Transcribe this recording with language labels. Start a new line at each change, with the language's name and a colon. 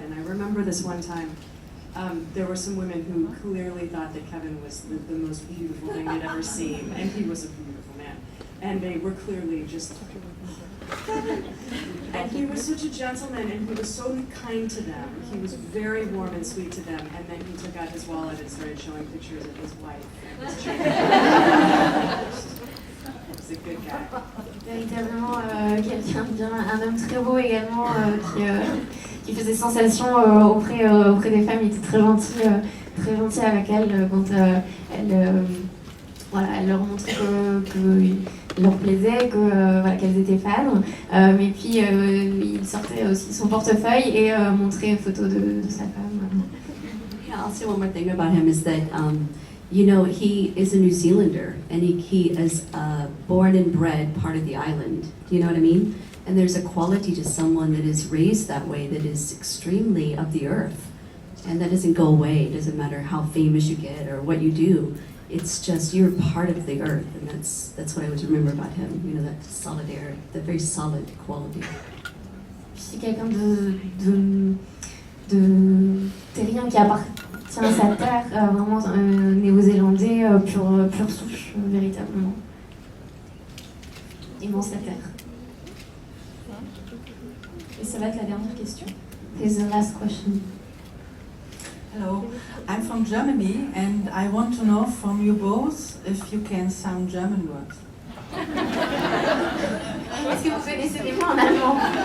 English: And I remember this one time, there were some women who clearly thought that Kevin was the most beautiful thing they'd ever seen, and he was a beautiful man. And they were clearly just, and he was such a gentleman, and he was so kind to them. He was very warm and sweet to them, and then he took out his wallet and started showing pictures of his wife and his children. He was a good guy.
French: Véritablement quelqu'un de bien, un homme très beau également qui faisait sensation auprès des femmes. Il était très gentil avec elles quand elle leur montrait que leur plaisait, qu'elles étaient fans. Mais puis il sortait aussi son portefeuille et montrait une photo de sa femme.
English: Yeah, I'll say one more thing about him is that, you know, he is a New Zealander and he is born and bred part of the island. Do you know what I mean? And there's a quality to someone that is raised that way that is extremely of the earth. And that doesn't go away. It doesn't matter how famous you get or what you do. It's just you're part of the earth, and that's what I always remember about him. You know, that solidarity, that very solid quality.
French: C'est quelqu'un de terrien tient sa terre, vraiment néo-zélandais, pure souche, véritablement. Immense la terre. Et ça va être la dernière question.
English: Here's the last question. Hello, I'm from Germany and I want to know from you both if you can sound German words.
French: Est-ce que vous connaissez des mots en allemand?